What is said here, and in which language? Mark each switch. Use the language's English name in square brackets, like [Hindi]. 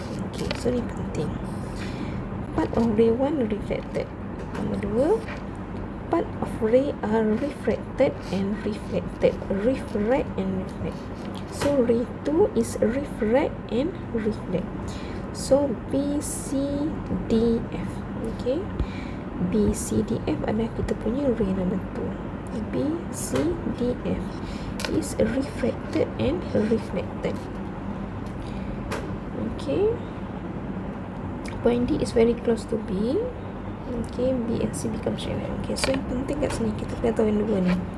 [English] Okay, [Malay] so ni penting. [English] Part of ray 1 reflected. [Malay] Nombor 2, [English] part of ray are refracted and reflected. Refract and reflect. So ray 2 is refract and reflect. So B, C, D, F. [Malay] Okay, B, C, D, F adalah kita punya ray number 2. [English] B, C, D, F is refracted and reflected. Okay, point D is very close to B. Okay, B and C become straight line. Okay, so [Malay] yang penting kat sini kita kena tahu yang dua ni.